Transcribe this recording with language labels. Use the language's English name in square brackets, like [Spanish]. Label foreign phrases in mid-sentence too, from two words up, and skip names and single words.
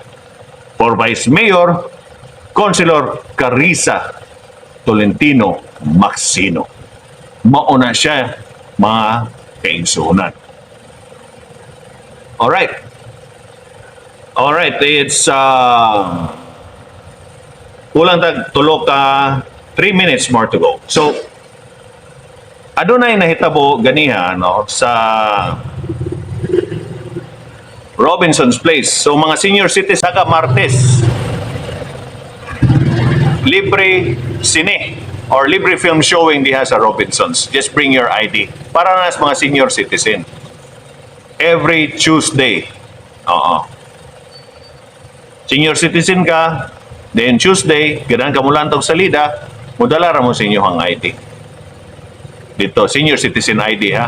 [English] For Vice Mayor, Councilor Carissa Tolentino Maxino. [Cebuano] Mauna siya mga kaigsunan. [English] Alright, it's [Cebuano] kulang tag tulo ka [English] 3 minutes more to go. [Cebuano] So adunay nahitabo ganiha no sa Robinson's Place. So mga [English] senior citizens [Cebuano] saka Martes. libre sine or libre [English] film showing [Cebuano] diha sa Robinsons. [English] Just bring your ID. [Cebuano] Para na sa mga [English] senior citizen. Every Tuesday. Oo. Senior citizen [Cebuano] ka, then Tuesday, ganahan ka mula sa salida, mudala ra mo sa inyong ID. Dito, [English] senior citizen ID [Cebuano] ha.